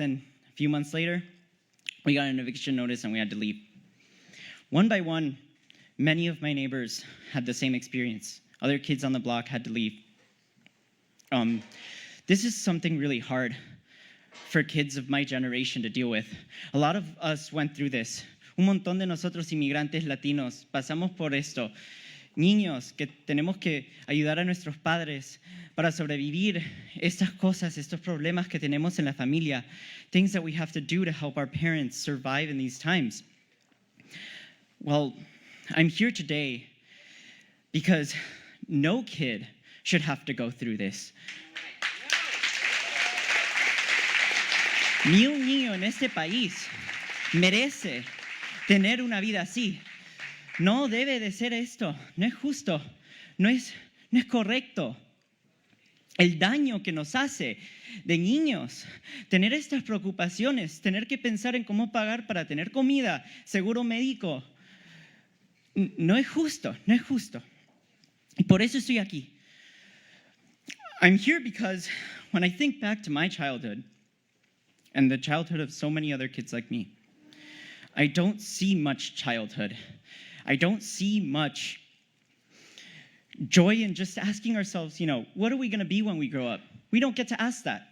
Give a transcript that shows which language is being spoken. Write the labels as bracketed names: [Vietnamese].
[English] And a few months later, we got an eviction notice, and we had to leave. One by one, many of my neighbors had the same experience. Other kids on the block had to leave. This is something really hard for kids of my generation to deal with. A lot of us went through this. [Spanish] Un montón de nosotros inmigrantes latinos pasamos por esto. Niños que tenemos que ayudar a nuestros padres para sobrevivir estas cosas, estos problemas que tenemos en la familia, [English] things that we have to do to help our parents survive in these times. Well, I'm here today because no kid should have to go through this. [Spanish] Ni un niño en este país merece tener una vida así. No debe de ser esto, no es justo, no es correcto. El daño que nos hace de niños, tener estas preocupaciones, tener que pensar en cómo pagar para tener comida, seguro médico, no es justo, no es justo. Y por eso estoy aquí. [English] I'm here because when I think back to my childhood and the childhood of so many other kids like me, I don't see much childhood. I don't see much joy in just asking ourselves, what are we going to be when we grow up? We don't get to ask that.